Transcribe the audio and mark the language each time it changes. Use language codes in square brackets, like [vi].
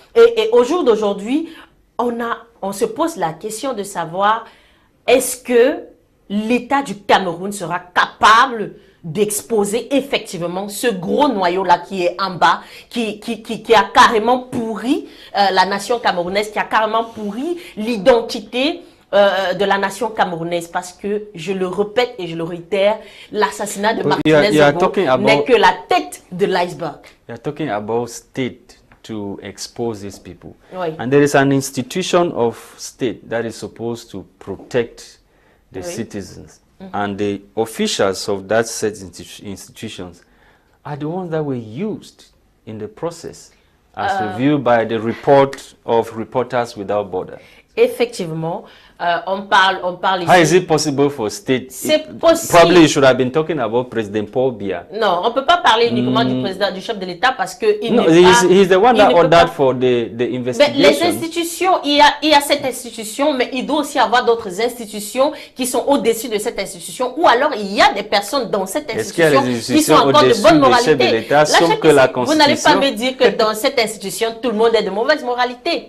[fr] Et au jour d'aujourd'hui, on se pose la question de savoir est-ce que l'État du Cameroun sera capable d'exposer effectivement ce gros noyau-là qui est en bas, qui a carrément pourri la nation camerounaise, qui a carrément pourri l'identité de la nation camerounaise, parce que, je le répète et je le réitère, l'assassinat de Martinez-Zogo n'est que la tête de l'iceberg. [en] You are talking about state to expose these people. [fr] Oui. [en] And there is an institution of state that is supposed to protect the citizens. And the officials of that set institutions are the ones that were used in the process, as reviewed by the report of Reporters Without Borders. [fr] Effectivement, on parle ici. [en] How is it possible for state? [fr] C'est possible. [en] Probably you should have been talking about President Paul Biya. [fr] Non, on ne peut pas parler uniquement du président, du chef de l'État, parce que [en] he's the one that ordered for the investigation. [fr] Mais les institutions, il y a cette institution, mais il doit aussi avoir d'autres institutions qui sont au-dessus de cette institution, ou alors il y a des personnes dans cette institution qui sont encore de bonne moralité. Vous n'allez pas me dire que dans cette institution, tout le monde est de mauvaise moralité.